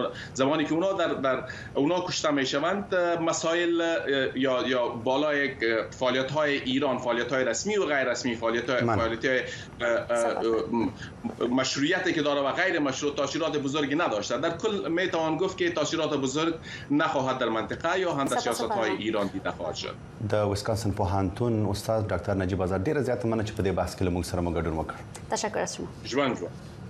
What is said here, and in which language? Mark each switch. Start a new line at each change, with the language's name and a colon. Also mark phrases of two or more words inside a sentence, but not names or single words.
Persian: زمانی که اونا کشته میشوند، مسائل یا بالای فعالیت‌های ایران، فعالیت‌های رسمی و غیر رسمی، فعالیت‌های مشروعیتی که داره و غیر مشروع تاثیرات بزرگی نداشته. در کل میتوان گفت که تاثیرات بزرگ نخواهد در منطقه یا هم در سیاست‌های ایران دیده خواهد شد.
Pashto: د ویسکانسن پوهنتون استاد ډاکټر نجیب آزاد ډیر زیات مننه چې په دې بحث کې له موږ سره مو ګډون وکړ.
Persian: تشکر از شما.
Pashto: ژوند